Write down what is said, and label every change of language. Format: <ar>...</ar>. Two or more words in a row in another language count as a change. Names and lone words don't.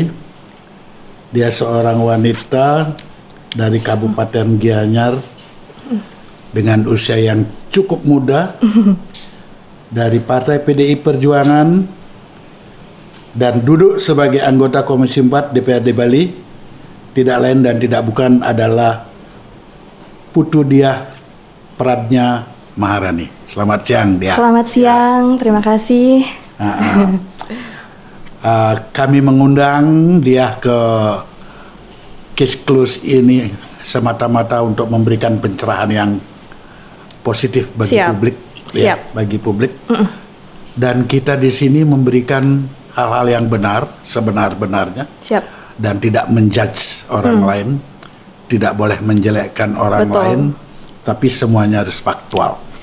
<id>Dia seorang wanita dari Kabupaten Gianyar dengan usia yang cukup muda dari Partai PDI Perjuangan dan duduk sebagai anggota Komisi 4 DPRD Bali. Tidak lain dan tidak bukan adalah Putu Diah Pradnya Maharani. Selamat siang, Diah. Selamat siang, terima kasih. Kami mengundang Diah ke Case Close ini semata-mata untuk memberikan pencerahan yang positif bagi publik, ya, bagi publik. Dan kita di sini memberikan hal-hal yang benar, sebenar-benarnya, dan tidak menjudge orang lain, tidak boleh menjelekkan orang lain, tapi semuanya harus faktual.</id>